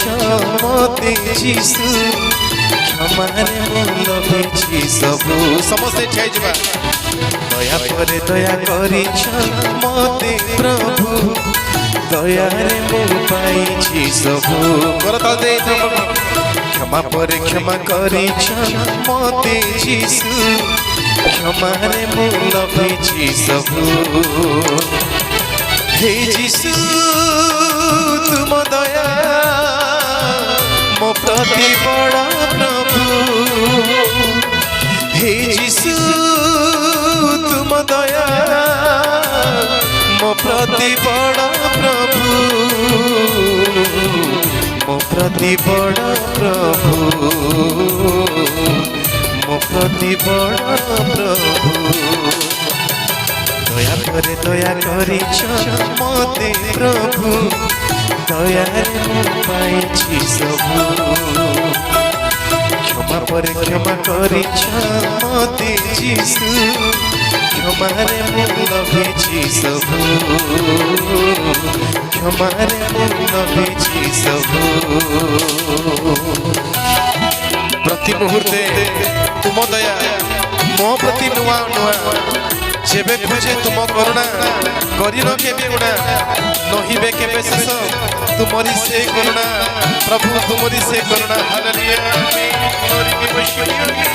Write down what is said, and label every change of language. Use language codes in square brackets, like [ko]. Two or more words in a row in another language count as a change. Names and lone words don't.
[or] ମତେ ଯୀଶୁ କ୍ଷମାରେ ଲଭିଛି ସବୁ ସମସ୍ତେ ଠିଆ ଜବା ଦୟା ପର ଦୟା କରିଛ ମତେ ପ୍ରଭୁ ଦୟାରେ ପାଇଛି ସବୁ କରତା ଦେ କ୍ଷମା ପର କ୍ଷମା କରିଛ ମତେ ଯୀଶୁ କ୍ଷମାରେ ଲଭିଛି ସବୁ ହେ ଯୀଶୁ ତୁମ ଦୟା ମୋ ପ୍ରତି ବଡ଼ା ପ୍ରଭୁ ହେ ଯୀଶୁ ତୁମ ଦୟା ମୋ ପ୍ରତି ବଡ଼ା ପ୍ରଭୁ ମୋ ପ୍ରତି ବଡ଼ା ପ୍ରଭୁ ମୋ ପ୍ରତି ବଡ଼ା ପ୍ରଭୁ ଦୟା କରେ ଦୟା କରିଛ ମତେ ପ୍ରଭୁ ଦୟାରେ ପାଇଛି ସବୁ କ୍ଷମା ପର କ୍ଷମା କରିଛ ମତେ ଯୀଶୁ କ୍ଷମାରେ ଲଭିଛି ସବୁ କ୍ଷମାରେ ଲଭିଛି ସବୁ ପ୍ରତି ମୁହୂର୍ତ୍ତେ ତୁମ ଦୟା ମୋ ପ୍ରତି ନୁଆ ନୁଆ ଜେବେ ଖୋଜେ ତୁମ କରୁଣା କରିନୋ କେବେ ଗୁଣା ନହିବେ କେବେ ଶେଷ ତୁମରୀ ସେ କରୁଣା ପ୍ରଭୁ ତୁମରୀ ସେ କରୁଣା ହାଲେଲୁୟା [en] glory be worship you